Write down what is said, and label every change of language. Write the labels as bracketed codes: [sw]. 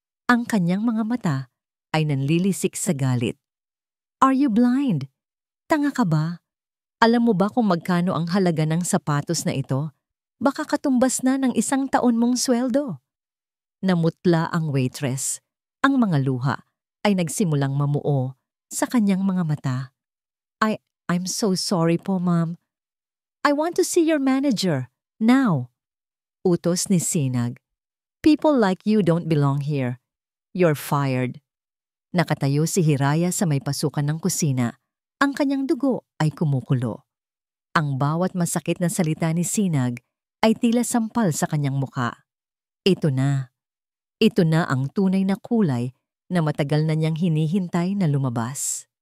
[tl] Ang kanyang mga mata ay nanlilisik sa galit. [en] "Are you blind? [tl] Tanga ka ba? Alam mo ba kung magkano ang halaga ng sapatos na ito? Baka katumbas na ng 1 taon mong sweldo." Namutla ang waitress. Ang mga luha ay nagsimulang mamuo sa kanyang mga mata. [en] I'm so sorry po, ma'am. I want to see your manager, now." Utos ni Sinag. "People like you don't belong here. You're fired." [tl] Nakatayo si Hiraya sa may pasukan ng kusina. Ang kanyang dugo ay kumukulo. Ang bawat masakit na salita ni Sinag ay tila sampal sa kanyang muka. Ito na. Ito na ang tunay na kulay na matagal na niyang hinihintay na lumabas.